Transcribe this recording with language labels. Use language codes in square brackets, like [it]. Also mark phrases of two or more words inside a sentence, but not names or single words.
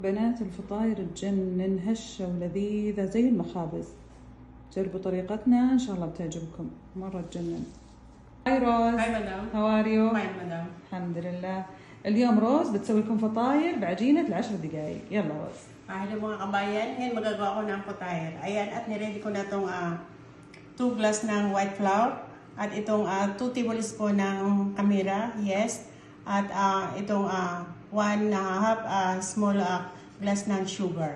[ar] بنات الفطاير تجنن هشة ولذيذة زي المخابز. جربوا طريقتنا إن شاء الله بتعجبكم، مرة تجنن. هاي روز. هاي مدام. [en] هواريو. [ar] هاي مدام. الحمد لله. اليوم روز بتسوي لكم فطاير بعجينة ل10 دقايق. يلا روز. [tl] Hello mga kabayan, ngayon magagawa ko ng putayer. Ayan, at niready ko na itong 2 glass ng [en] white flour. [tl] At itong 2 tablespoon ng kamira, yes. At itong 1.5 [en] small glass [tl] ng sugar.